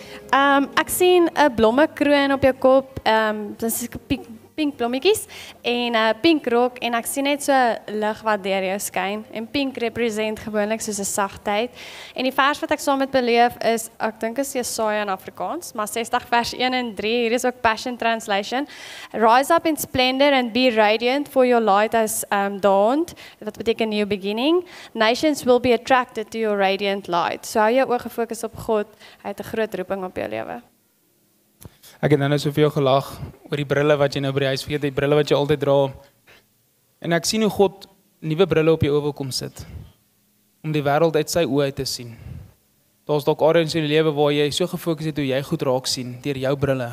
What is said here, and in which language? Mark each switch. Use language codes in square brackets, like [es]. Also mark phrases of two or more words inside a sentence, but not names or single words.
[af] Ek sien 'n blommekroon op jou kop, dis pink blommetjies en 'n pink rok en ek sien net so lig wat deur jou skyn en pink represent gewoonlik soos 'n sagtheid. En die vers wat ek saam met beleef is, ek dink is Jesaja in Afrikaans, maar 60 vers 1 en 3, hier is ook Passion Translation. [en] Rise up in splendor and be radiant, for your light has dawned. [af] Wat beteken [en] new beginning. Nations will be attracted to your radiant light. [af] So hou jou oë gefokus op God. Hy het 'n groot roeping op jou lewe. Ek het nou so veel gelag oor die brille wat jy nou by die huis vergeet, die brille wat jy altyd dra. En ek sien hoe God nuwe brille op jou oë wil kom sit, om die wêreld uit sy oë uit te sien. Daar's dalk areas in jou lewe waar jy so gefokus het hoe jy goed raak sien deur jou brille.